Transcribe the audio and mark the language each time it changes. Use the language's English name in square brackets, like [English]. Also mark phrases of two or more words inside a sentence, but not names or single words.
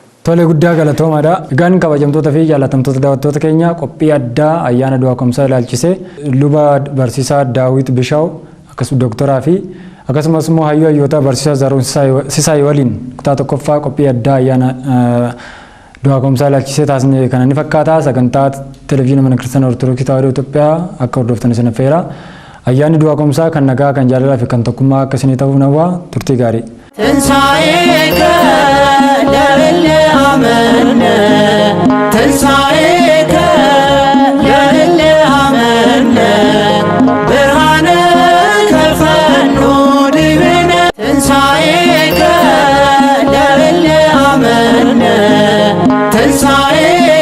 [Oromo] Tole guddaa galatoomaadha. Egaan kabajamtoota fi jaalatamtoota daawwattoota keenya qophii addaa ayyaana du'aa ka'umsaa ilaalchisee luba barsiisaa Daawit Bishaaw akkasumas dooktoraa fi akkasumas immoo hayyuu hayyoota barsiisaa Zaaruun Sisaay waliin kutaa tokkoffaa qophii addaa ayyaana du'aa ka'umsaa ilaalchisee taasisne kana ni fakkaata. Sagantaa televezyiinii mana kiristaanaa Ortodoksii Tawaahidoo Itoophiyaa akka hordoftan isin affeera. Ayyaanni du'aa ka'umsaa kan nagaa kan jaalalaa fi kan tokkummaa akka isinii ta'uuf nawwaa turtii gaarii. [Geez] ትንሣኤከ ለእለ አመነ ትንሣኤከ ለእለ አመነ ብርሃነ ከፈኖ ዲብነ ትንሣኤከ ለእለ አመነ ትንሣኤ